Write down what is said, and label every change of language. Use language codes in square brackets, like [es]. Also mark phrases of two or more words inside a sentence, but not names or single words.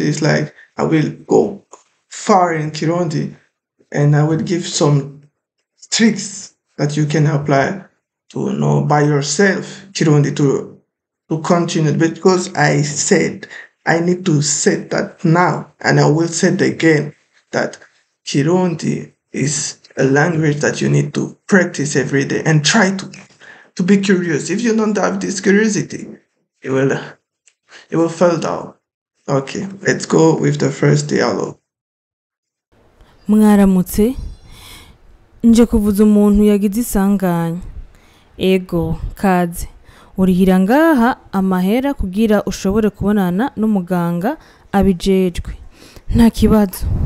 [en] It's like I will go far in Kirundi and I will give some tricks that you can apply to know by yourself Kirundi to continue because I said I need to say that now and I will say it again that Kirundi is a language that you need to practice every day and try to be curious. If you don't have this curiosity, you will you will fall down. Okay, let's go with the first dialogue. [rn] Mwaramutse, nje kuvuza umuntu yagize isanganya. Ego, kaze. Urihira ngaha amahera kugira ushobore kubonana n'umuganga abijejwe. Nta kibazo.